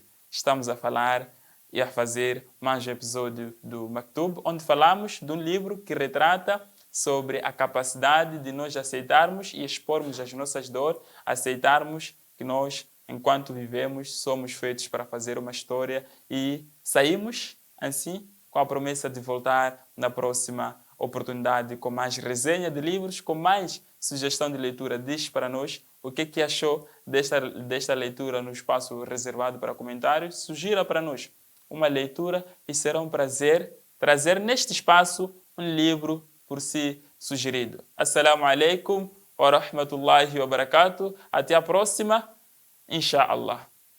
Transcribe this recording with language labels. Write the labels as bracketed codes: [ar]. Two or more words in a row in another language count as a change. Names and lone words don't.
[pt] Estamos a falar e a fazer mais um episódio do Maktub, onde falamos de um livro que retrata sobre a capacidade de nós aceitarmos e expormos as nossas dores, aceitarmos que nós, enquanto vivemos, somos feitos para fazer uma história e saímos, assim, com a promessa de voltar na próxima oportunidade com mais resenha de livros, com mais sugestão de leitura. Diz para nós o que achou desta leitura no espaço reservado para comentários. Sugira para nós uma leitura e será um prazer trazer neste espaço um livro por si sugerido. [ar] السلام عليكم ورحمة الله وبركاته. [pt] Até a próxima, inshallah.